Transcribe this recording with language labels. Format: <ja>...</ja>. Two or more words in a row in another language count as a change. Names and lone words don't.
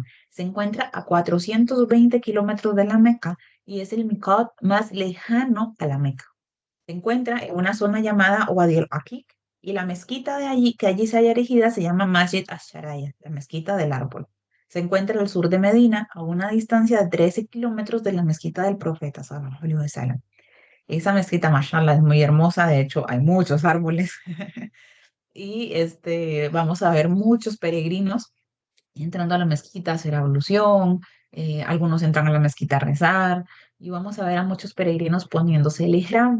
<es>Se encuentra a 420 kilómetros de la Meca y es el miqat más lejano a la Meca. Se encuentra en una zona llamada Wadi al-Aqiq y la mezquita de allí, que allí se haya erigida, se llama Masjid Ash-Sharaya, la mezquita del árbol. Se encuentra al sur de Medina, a una distancia de 13 kilómetros de la mezquita del profeta,</es> <ar>صلى الله عليه وسلم.</ar> <es>Esa mezquita, mashallah, es muy hermosa, de hecho hay muchos árboles y vamos a ver muchos peregrinos entrando a la mezquita a hacer ablución, algunos entran a la mezquita a rezar y vamos a ver a muchos peregrinos poniéndose el ihram.</es>